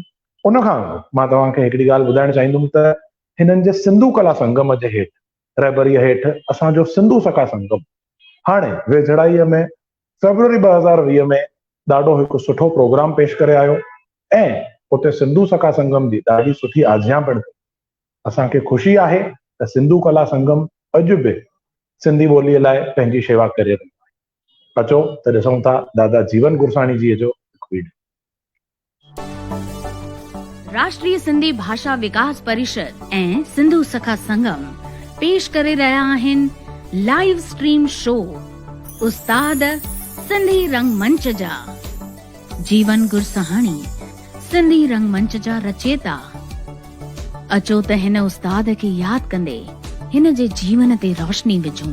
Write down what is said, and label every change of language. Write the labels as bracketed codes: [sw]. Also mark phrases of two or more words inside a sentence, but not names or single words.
[sd] उनखां मां तव्हांखे हिकिड़ी ॻाल्हि ॿुधाइणु चाहींदुमि त हिननि जे सिंधु कला संगम जे हेठि, रहबरीअ हेठि असांजो सिंधु सखा संगम हाणे वेझड़ाईअ में फरवरी 2020 में ॾाढो हिकु सुठो प्रोग्राम पेश करे आयो ऐं उते सिंधु सखा संगम जी ॾाढी सुठी आजियां पिण कई। असांखे ख़ुशी आहे त सिंधु कला संगम अॼु बि सिंधी ॿोलीअ लाइ पंहिंजी शेवा करे रहियो आहे। अचो त ॾिसूं था दादा जीवन गुरसाणी जी जो हिकु वीडियो। राष्ट्रीय सिंधी भाषा विकास परिषद ऐं सिंधु सखा संगम पेश करे रहिया आहिनि [en] live stream show [sd] उस्ताद सिंधी रंगमंच जा। जीवन गुरसाणी सिंधी रंगमंच जा रचेता। अचो त हिन उस्ताद खे यादि कंदे हिन जे जीवन ते रोशनी विझूं।